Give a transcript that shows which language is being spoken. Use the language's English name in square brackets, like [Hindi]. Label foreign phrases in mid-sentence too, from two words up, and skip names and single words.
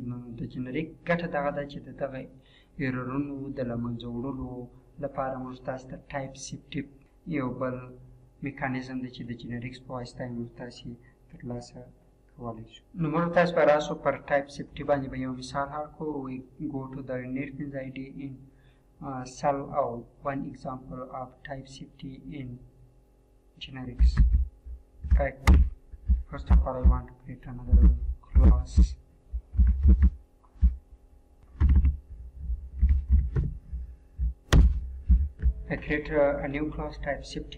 [Pashto] نو د جنریک ګټه دغه ده چې د دغه ایررونو د له منځه وړلو لپاره موږ تاسې ته [English] type safety [Pashto] یو بل میکانیزم دی چې د جنریکس په واسطه یې موږ تاسې ترلاسه کولی شو. نو موږ تاسې به راسو پر [English] type safety [Pashto] باندې به یو مثال حل کړو. [English] We go to the netbeans ID in cell or one example of type safety in generics. Right. First of all, I want to create another class. I create a new class type safety.